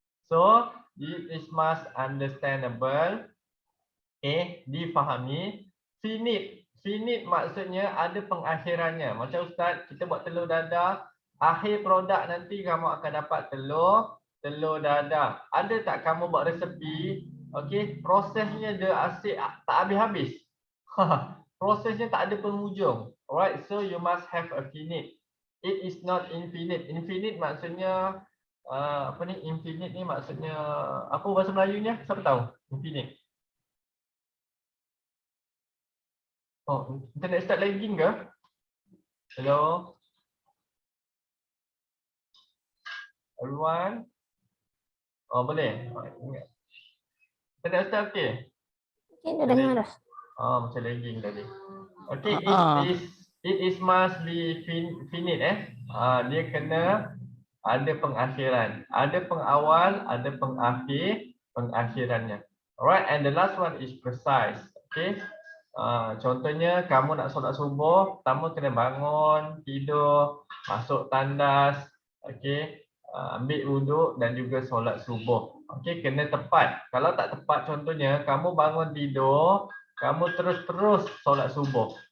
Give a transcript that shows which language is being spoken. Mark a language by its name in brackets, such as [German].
[English] So, it is must understandable. [Malay] Difahami. Finite maksudnya ada pengakhirannya. Macam Ustaz, kita buat telur dadah, akhir produk nanti kamu akan dapat telur dadah. Ada tak kamu buat resepi, okey, prosesnya dia asyik tak habis-habis. Prosesnya tak ada penghujung. [English] Alright, so you must have a finite. It is not infinite. [Malay] Infinite maksudnya infinite ni maksudnya apa bahasa Melayunya? Siapa tahu? Infinite. [English] Internet start lagging ke? Hello? Everyone? Boleh. Internet start okey? [Malay] Okay, dah dengar dah. Macam lagging tadi. [English] Okay, it is must be finite. [Malay] Dia kena ada pengakhiran. Ada pengawal, ada pengakhirannya. [English] Alright, and the last one is precise. Okay. [Malay] Contohnya kamu nak solat subuh, pertama kena bangun, tidur, masuk tandas, okay, ambil wuduk dan juga solat subuh. Okay, kena tepat. Kalau tak tepat, contohnya kamu bangun tidur, kamu terus solat subuh.